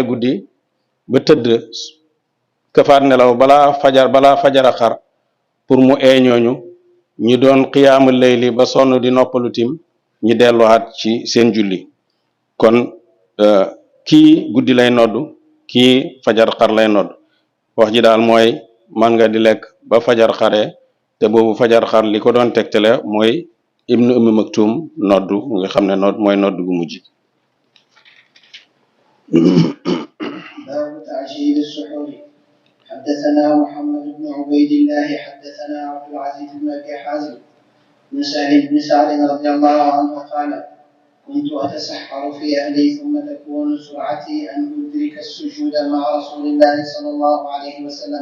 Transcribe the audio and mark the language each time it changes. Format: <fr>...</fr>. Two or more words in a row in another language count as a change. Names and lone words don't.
<wo>guddi ba tëdd kafaat nelaw balaa fajar a xar pour mu ñooñu ñi doon</wo> <ar>قيام الليل</ar> <wo>ba sonn di noppalu tim ñi delluwaat ci seen julli kon kii guddi lay noddu kii fajar xar lay nodd wax ji daal mooy man nga di lekk ba fajar xare te boobu fajar xar li ko doon tegtale mooy ibnu ummi maktum noddu nga xam ne mooy noddu gu mujj.</wo> <ar>باب تعجيل السحور. حدثنا محمد بن عبيد الله حدثنا عبد العزيز بن ابي حازم بن سهل بن سعد رضي الله عنه قال كنت أتسحر في أهلي ثم تكون سرعتي أن أدرك السجود مع رسول الله صلى الله عليه وسلم.</ar>